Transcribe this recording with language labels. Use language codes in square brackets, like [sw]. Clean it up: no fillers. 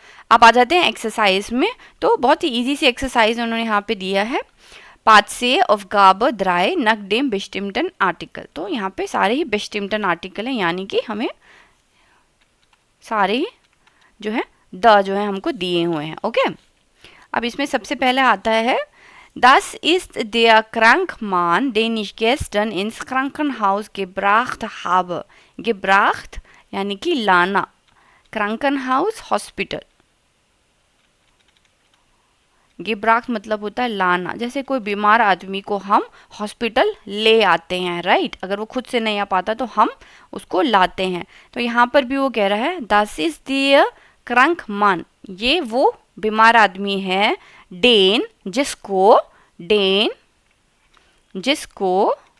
[hi] आप आ जाते हैं एक्सरसाइज में, तो बहुत ही ईजी सी एक्सरसाइज उन्होंने यहाँ पे दिया है। पार्ट से अफगाब द्राय नक डेम बेस्टिम्टन आर्टिकल, तो यहाँ पे सारे ही बेस्टिम्टन आर्टिकल हैं, यानी कि हमें सारे ही जो है द जो है हमको दिए हुए हैं, ओके। अब इसमें सबसे पहले आता है [de] Das ist der Krankmann, den ich gestern ins Krankenhaus gebracht habe. [hi] Gebracht यानी कि लाना, Krankenhaus हॉस्पिटल, gebracht मतलब होता है लाना, जैसे कोई बीमार आदमी को हम हॉस्पिटल ले आते हैं, राइट। अगर वो खुद से नहीं आ पाता तो हम उसको लाते हैं। तो यहाँ पर भी वो कह रहा है [de] Das ist der Krankmann, [hi] ये वो बीमार आदमी है, डेन जिसको, डेन जिसको,